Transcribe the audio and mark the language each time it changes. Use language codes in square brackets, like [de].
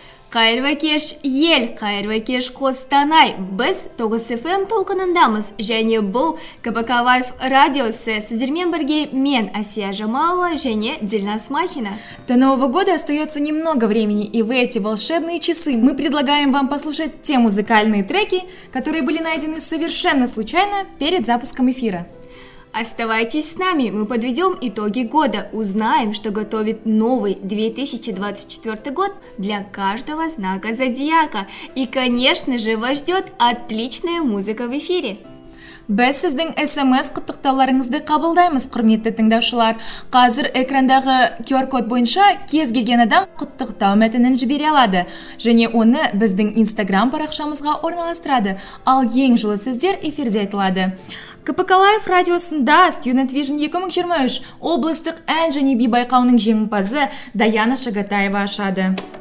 [kk] Қайырлы кеш ел, қайырлы кеш Қостанай. Біз 9 FM толқынындамыз және бұл КПК Лайв радиосы. Сіздермен бірге мен, Асия Жамалова және Дильназ Махина. [ru] До Нового года остается немного времени, и в эти волшебные часы мы предлагаем вам послушать те музыкальные треки, которые были найдены совершенно случайно перед запуском эфира. Оставайтесь с нами, мы подведем итоги года, узнаем, что готовит новый 2024 год для каждого знака зодиака. И, конечно же, вас ждет отличная музыка в эфире. [kk] Біз сіздің SMS құттықтауларыңызды қабылдаймыз, құрметті тыңдаушылар. Қазір экрандағы QR-код бойынша кез келген адам құттықтау мәтінін жібере алады, және оны біздің Instagram парақшамызға орналастырады, ал ең жылы сөздер эфирде айтылады. КПК Лайв радиосында Student Vision 2023 облыстық ән және би байқауының жеңімпазы Даяна Шагатаева ашады.